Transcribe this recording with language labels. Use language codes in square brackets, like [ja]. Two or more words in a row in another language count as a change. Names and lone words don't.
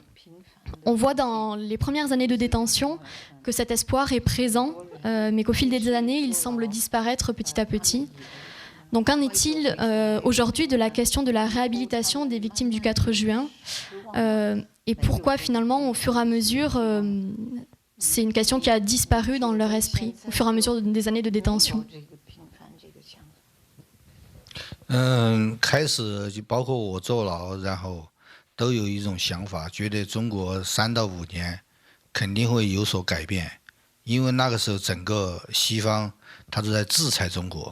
[fr] On voit dans les premières années de détention que cet espoir est présent, mais qu'au fil des années, il semble disparaître petit à petit. Donc qu'en est-il aujourd'hui de la question de la réhabilitation des victimes du 4 juin et pourquoi finalement, au fur et à mesure, c'est une question qui a disparu dans leur esprit, au fur et à mesure des années de détention? [zh] 开始就包括我坐牢，然后都有一种想法，觉得中国3到5年肯定会有所改变，因为那个时候整个西方他都在制裁中国。